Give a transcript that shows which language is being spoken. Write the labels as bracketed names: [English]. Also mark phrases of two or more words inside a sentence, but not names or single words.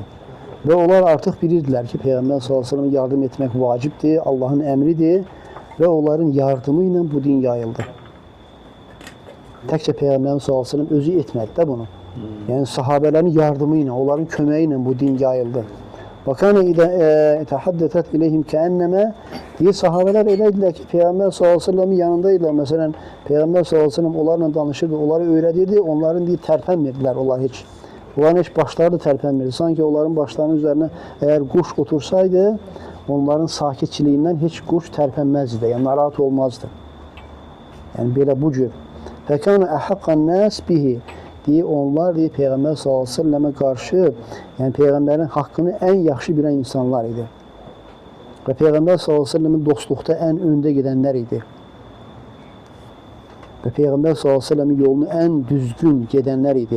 [Azerbaijani] Və onlar artıq bilirdilər ki, Peyğəmbər s.ə.və yardım etmək vacibdir, Allahın əmridir və onların yardımı ilə bu din yayıldı. Təkcə Peyğəmbər s.ə.və özü etmədi də bunu. Yəni sahabələrin yardımı ilə, onların köməyi ilə bu din yayıldı. [Arabic] وَكَانَ اِذَا تَحَدَّتَتْ اِلَيْهِمْ كَأَنَّمَا [Azerbaijani] deyir, sahabələr eləydilər ki, Peyğəmbər s.ə.v-in yanındaydılar. Məsələn, Peyğəmbər s.ə.v onlarla danışırdı, onları öyrədirdi, onların deyir, tərpənmirdilər onlar heç. Onların heç başları da tərpənmirdi. Sanki onların başlarının üzərinə əgər quş otursaydı, onların sakitçiliyindən heç quş tərpənməzdi də, yəni narahat olmazdı. Yəni belə bu cür. [Arabic] فَكَانَ أَحَقَّ النَّاسِ بِهِ [Azerbaijani] deyir, onlar deyir, Peyğəmbər s.ə.və qarşı, yəni Peyğəmbərin haqqını ən yaxşı bilən insanlar idi. Və Peyğəmbər s.ə.v-in dostluqda ən öndə gedənlər idi. Və Peyğəmbər s.ə.v-in yolunu ən düzgün gedənlər idi.